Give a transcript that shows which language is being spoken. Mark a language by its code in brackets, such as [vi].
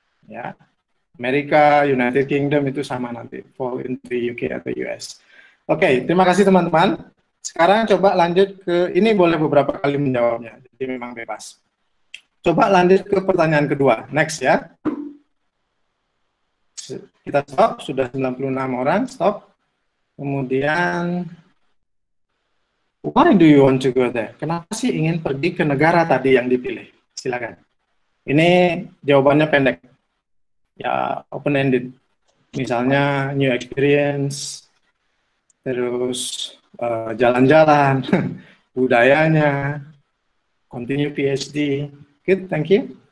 [id] Ya, Amerika, United Kingdom itu sama nanti, [en] fall into [id] UK atau US. Oke, terima kasih teman-teman. Sekarang coba lanjut ke, ini boleh beberapa kali menjawabnya, jadi memang bebas. Coba lanjut ke pertanyaan kedua, next ya. Kita stop, sudah 96 orang, stop. Kemudian, [en] why do you want to go there? [id] Kenapa sih ingin pergi ke negara tadi yang dipilih? Silakan. Ini jawabannya pendek. Ya, open-ended. Misalnya, new experience, terus jalan-jalan, budayanya, continue PhD. [en] Good, thank you.